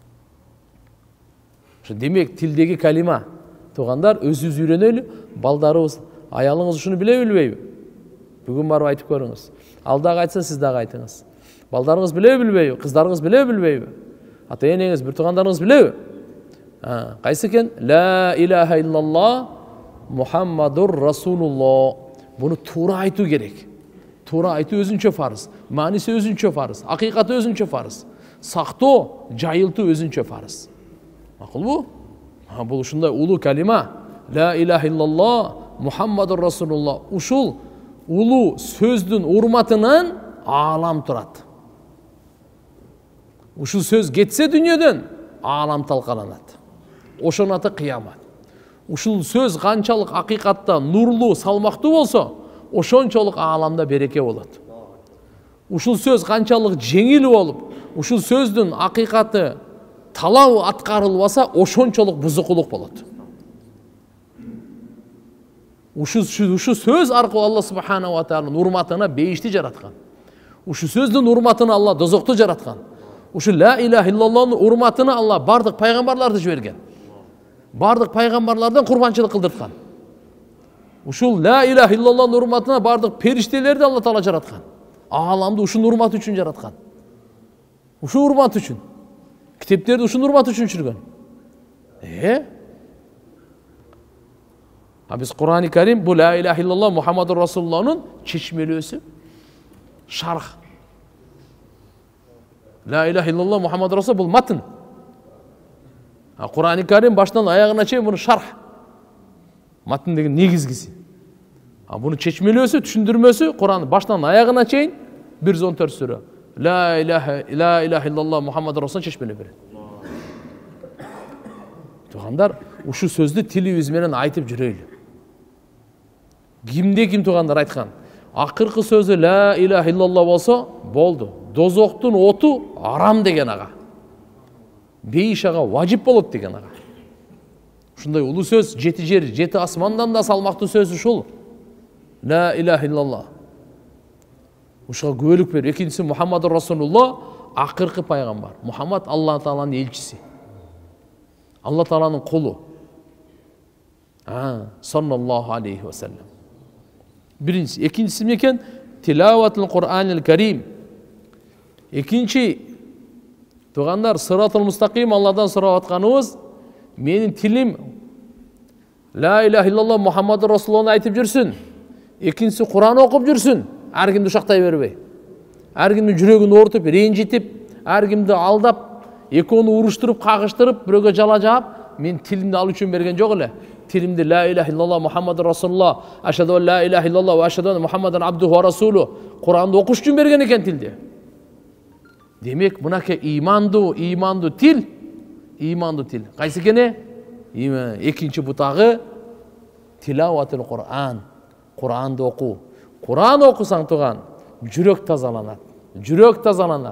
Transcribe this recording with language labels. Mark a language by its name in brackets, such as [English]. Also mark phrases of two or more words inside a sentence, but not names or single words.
[Kyrgyz] Ошо демек тилдеги калима. Туугандар, өзүбүз үйрөнөлү, балдарыбыз, аялыңыз ушуну биле билбейби? Бүгүн барып айтып көрүңүз. Ал дагы айтса, сиз дагы айтыңыз. Балдарыңыз биле билбейби? Кыздарыңыз биле билбейби? Ата энеңиз, бир туугандарыңыз билеби? Кайсы экен? [Arabic] لا إله إلا الله محمد رسول الله. [Kyrgyz] Буну туура айтуу керек. Туура айтуу өзүнчө фарыз. Мааниси өзүнчө фарыз. Акыйкаты өзүнчө фарыз. Сактоо, жайылтуу өзүнчө фарыз. Макулбу? Бул ушундай улуу калима. [Arabic] لا إله إلا الله محمد رسول الله. [Kyrgyz] Ушул улуу сөздүн урматынан аалам турат. Ушул сөз кетсе дүнүйөдөн, аалам талкаланат. Ошонун аты кыямат. Ушул сөз канчалык акыйкатта нурлуу, салмактуу болсо, ошончолук ааламда береке болот. Ушул сөз канчалык жеңил болуп, ушул сөздүн акыйкаты талап аткарылбаса, ошончолук бузукулук болот. Ушул сөз аркылуу Алла [Arabic] سبحانه وتعالى [Kyrgyz] урматына бейишти жараткан. Ушул сөздүн урматына Алла дозокту жараткан. Ушул [Arabic] لا إله إلا الله [Kyrgyz] урматына Алла бардык пайгамбарларды жиберген. Бардык пайгамбарлардан курбанчылык кылдырткан. Ушул [Arabic] لا إله إلا الله [Kyrgyz] урматына бардык периштелерди Алла таала жараткан. Ааламды ушул урмат үчүн жараткан. Ушул урмат үчүн. Китептерди ушул урмат үчүн түшүргөн. Биз Кур'ан-ы Карим бу [Arabic] لا إله إلا الله محمد رسول الله [Kyrgyz] чечмелөөсү, шарх. [Arabic] لا إله إلا الله محمد رسول [Kyrgyz] бул матн. Кур'ан-ы Карим баштан аягына чейин буну шарх. Матн деген негизгиси. Буну чечмелөөсү, түшүндүрмөсү Кур'ан баштан аягына чейин 114 сүрө. [Arabic] لا إله إلا الله محمد رسول [Kyrgyz] чечмелеп берет. Туугандар, ушу сөздү тилибиз менен айтып жүрөйлү. Кимде ким туугандар айткан? Акыркы сөзү [Arabic] لا إله إلا الله [Kyrgyz] болсо, болду. Дозоктун оту арам деген ага. Бейиш ага важип болот деген ага. Ушундай улуу сөз, жети жер, жети асмандан да салмактуу сөз ушул. [Arabic] لا إله إلا الله. [Kyrgyz] Ушуга күбөлүк бер. Экинчиси [Arabic] محمد رسول الله, [Kyrgyz] акыркы пайгамбар. Мухаммад Алла тааланын элчиси. Алла тааланын кулу. [Arabic] صلى الله عليه وسلم. [Kyrgyz] Биринчи, экинчиси мекен [Arabic] تلاوة القرآن الكريم. [Kyrgyz] Экинчи, туугандар, [Arabic] الصراط المستقيم [Kyrgyz] Алладан сурап атканыбыз, менин тилим [Arabic] لا إله إلا الله محمد رسول الله [Kyrgyz] айтып жүрсүн. Экинчиси Кур'ан окуп жүрсүн. Ар кимди ушактай бербей. Ар кимдин жүрөгүн оорутуп, ренжитип, ар кимди алдап, экөөнү уруштуруп, кагыштырып, бирөөгө жала жаап, мен тилимди ал үчүн берген жок эле. [Arabic] Тилимди لا إله إلا الله محمد رسول الله أشهد أن لا إله إلا الله وأشهد أن محمدا عبده ورسوله. [Kyrgyz] Куранды окуш үчүн берген экен тилди. Демек, мынаке иманду тил. Кайсы экени? Экинчи бутагы [Arabic] تلاوة القرآن. [Kyrgyz] Куранды окуу. Куран окусаң туган, жүрөк тазаланат.